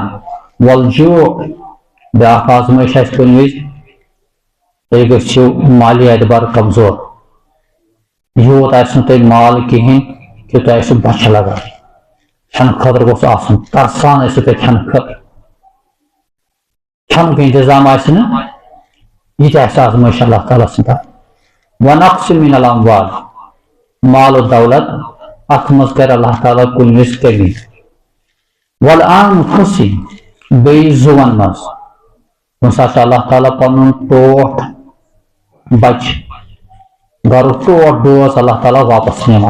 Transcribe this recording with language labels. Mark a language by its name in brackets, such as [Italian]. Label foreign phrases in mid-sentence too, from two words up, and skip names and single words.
[Kashmiri] والجوع بیاکھ آزمٲیش آسہِ کُنہِ وِزِ تُہۍ گٔژھِو مالی اعتبار کمزور، یوٗت آسہِ نہٕ تۄہہِ مال کِہینۍ کہِ تۄہہِ آسِو بۄچھِ لگان، کھٮ۪نہٕ خٲطرٕ گوٚژھ آسُن، ترسان ٲسِو تُہۍ کھٮ۪نہٕ خٲطرٕ، کھٮ۪نُک انتظام آسہِ نہٕ. یہ تہِ آسہِ آزمٲیش اللہ تعالیٰ سٕنٛز. [Arabic] وَنَقْصٍ مِّنَ الْأَمْوَالِ [Kashmiri] مال و دولت اتھ منٛز کرِ اللہ تعالیٰ کُنہِ وِزِ کٔمی. وَالْأَنفُسِ بیٚیہِ زُوَن منٛز کُنہِ ساتہٕ چھُ اللہ تعالیٰ پنُن ٹوٹھ بچہِ گرُک ٹوٹھ بٲژ اللہ تعالیٰ واپس نِوان.